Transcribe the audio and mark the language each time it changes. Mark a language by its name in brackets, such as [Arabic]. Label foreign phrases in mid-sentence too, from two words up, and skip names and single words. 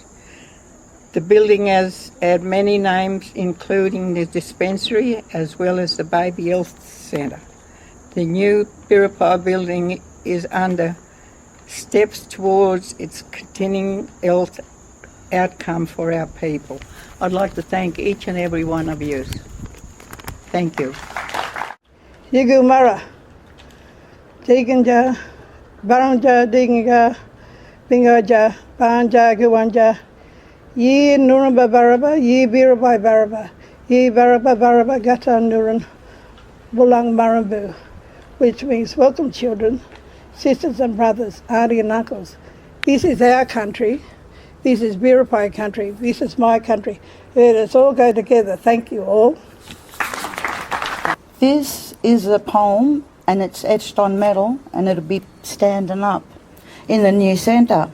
[English] The building has had many names, including the dispensary as well as the baby health centre. The new Biripi building is under steps towards its continuing health outcome for our people. I'd like to thank each and every one of you. Thank you. [Worimi] Yigu Mara, Diganja, Baranja, Dinga, Bingaja, Banja, Guanja, Ye Nuramba Baraba, Ye Biripi Baraba, Ye Baraba Baraba Gata Nuran, Bulang Marambu, [English] which means welcome children, sisters and brothers, auntie and uncles. This is our country. This is Biripi country. This is my country. Let us all go together. Thank you all. This is a poem and it's etched on metal and it'll be standing up in the new centre.